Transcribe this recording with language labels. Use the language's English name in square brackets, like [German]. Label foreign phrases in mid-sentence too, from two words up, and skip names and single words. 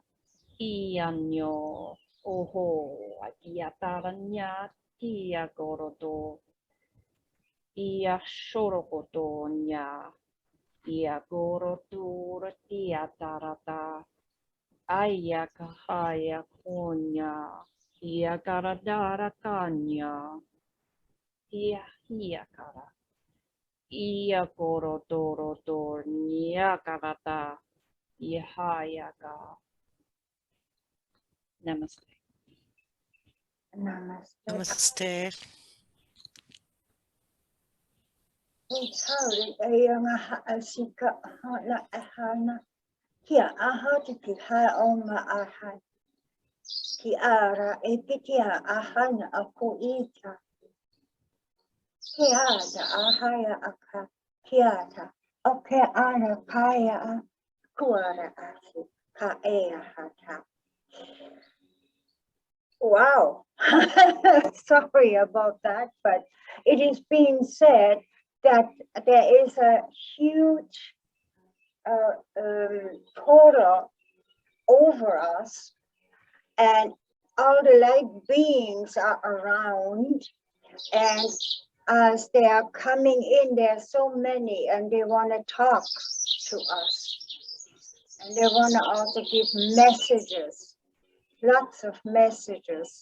[English] Ia nyo, oho, ia tara nya, kia gorodo. Ia shorokoto nya. Ia gorodo, ia tarata. Aya kahaya konya. Ia karadara kanya. Ia kara. Ia gorodo, nya karata. Ia haya ka. Namaste. Namaste. Namaste. Itauri ayanga asika hana ahana. Kia aha tiki ha oma aha. Ki ara epitia ahana ako ita. Kiata ahaya aka. Kiata. Oke ana kaya kuara asi. Ka ea hata. Wow. Sorry about that, but it is being said that there is a huge portal over us, and all the light beings are around, and as they are coming in, there are so many, and they want to talk to us, and they want to also give messages, lots of messages.